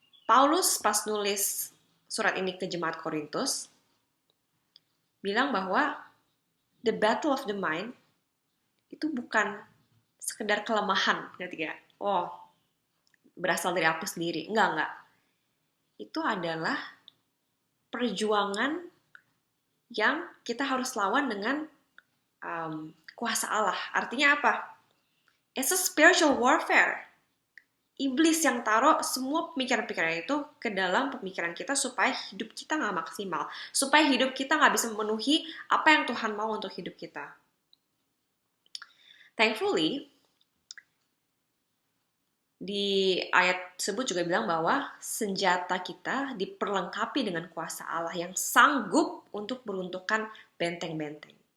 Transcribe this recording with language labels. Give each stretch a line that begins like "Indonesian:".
Indonesian: Paulus pas nulis surat ini ke jemaat Korintus, bilang bahwa
English: the battle of the mind
Indonesian: itu bukan sekedar kelemahan, ngerti gak? Oh, berasal dari aku sendiri. Enggak. Itu adalah perjuangan yang kita harus lawan dengan kuasa Allah. Artinya apa?
English: It's a spiritual warfare.
Indonesian: Iblis yang taruh semua pemikiran-pemikiran itu ke dalam pemikiran kita supaya hidup kita nggak maksimal. Supaya hidup kita nggak bisa memenuhi apa yang Tuhan mau untuk hidup kita. Thankfully, di ayat tersebut juga bilang bahwa senjata kita diperlengkapi dengan kuasa Allah yang sanggup untuk meruntuhkan benteng-benteng.